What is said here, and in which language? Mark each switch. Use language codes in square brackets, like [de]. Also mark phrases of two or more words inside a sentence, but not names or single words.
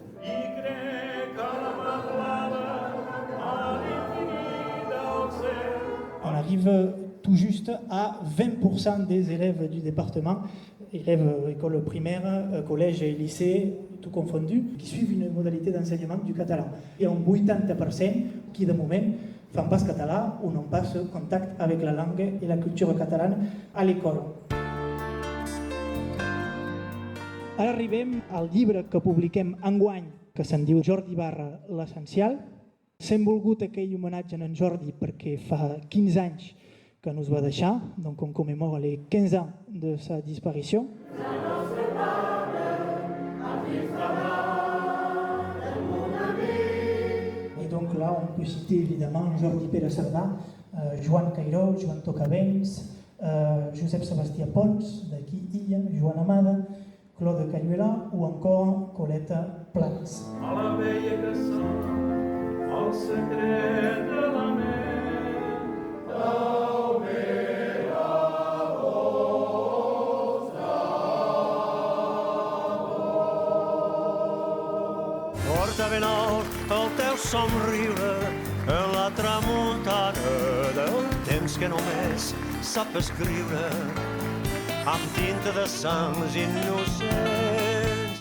[fr] On arrive tout juste à 20% des élèves du département, élèves école primaire, collège et lycée, tout confondu, qui suivent une modalité d'enseignement du català. Il y a un 80% qui, [ca] de moment, fan pas català o no pas contact [fr] avec la langue [ca] i la cultura catalana [fr] a l'école. [ca] Ara arribem al llibre que publiquem enguany, que se'n diu Jordi Barra, l'essencial. S'hem volgut aquell homenatge a en Jordi perquè fa 15 anys que ens va deixar, [fr] donc on commémore les 15 ans de sa disparition. Et donc là, on peut citer évidemment Jordi Pere Cerdà, Joan Cairó, Joan Tocavents, Josep Sebastià Pons, d'aquí Illa, Joan Amada, Claude Cayuela ou encore Coleta Plans. [ca] A la vella que sent el secret de la ment, porta ben alt el teu somriure en la tramuntana del temps que només sap escriure amb tinta de sangs innocents.